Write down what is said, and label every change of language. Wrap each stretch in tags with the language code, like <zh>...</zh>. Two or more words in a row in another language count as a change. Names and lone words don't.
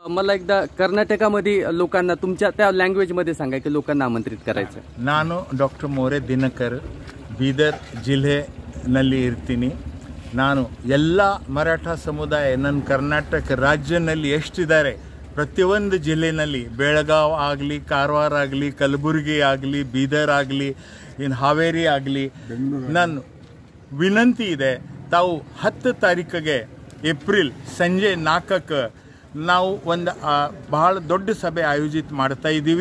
<mr>मला एकदा कर्नाटकामध्ये लोकांना तुमच्या त्या लँग्वेज मध्ये सांगा की लोकांना आमंत्रित करायचं.</mr> <kn>ನಾನು ಡಾಕ್ಟರ್ ಮೋರೆ ದಿನಕರ್ ಬೀದರ್ ಜಿಲ್ಲೆನಲ್ಲಿ ಇರ್ತೀನಿ. ನಾನು ಎಲ್ಲ ಮರಾಠ ಸಮುದಾಯ ನನ್ನ ಕರ್ನಾಟಕ ರಾಜ್ಯದಲ್ಲಿ ಎಷ್ಟಿದ್ದಾರೆ ಪ್ರತಿಯೊಂದು ಜಿಲ್ಲೆಯಲ್ಲಿ ಬೆಳಗಾವ್ ಆಗಲಿ, ಕಾರವಾರ ಆಗಲಿ, ಕಲಬುರಗಿ ಆಗಲಿ, ಬೀದರ್ ಆಗಲಿ, ಇನ್ನು ಹಾವೇರಿ ಆಗಲಿ, ನನ್ನ ವಿನಂತಿ ಇದೆ, ತಾವು 10 ತಾರೀಕಿಗೆ ಏಪ್ರಿಲ್ ಸಂಜೆ 4ಕ್ಕೆ ನಾವು ಒಂದು ಬಹಳ ದೊಡ್ಡ ಸಭೆ ಆಯೋಜಿತ ಮಾಡ್ತಾ ಇದ್ದೀವಿ.</kn>